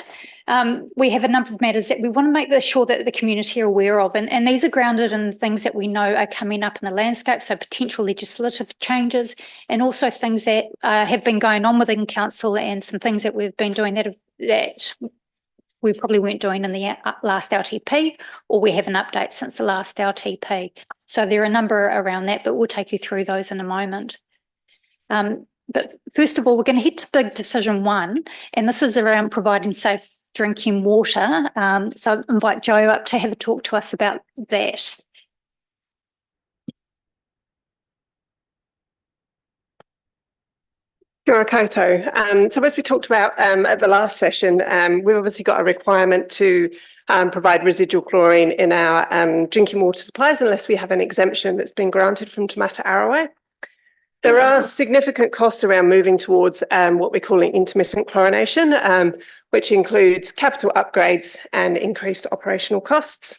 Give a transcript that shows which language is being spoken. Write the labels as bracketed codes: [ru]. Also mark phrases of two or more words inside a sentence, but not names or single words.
[en] We have a number of matters that we want to make sure that the community are aware of, and these are grounded in things that we know are coming up in the landscape, so potential legislative changes, and also things that have been going on within council, and some things that we've been doing that we probably weren't doing in the last LTP, or we have an update since the last LTP. So there are a number around that, but we'll take you through those in a moment. But first of all, we're going to head to big decision 1, and this is around providing safe drinking water. So I'll invite Joe up to have a talk to us about that. [mi] Kia ora koutou. [en] So as we talked about at the last session, we've obviously got a requirement to provide residual chlorine in our drinking water supplies unless we have an exemption that's been granted from Te Mata Arawai. There are significant costs around moving towards what we're calling intermittent chlorination, which includes capital upgrades and increased operational costs.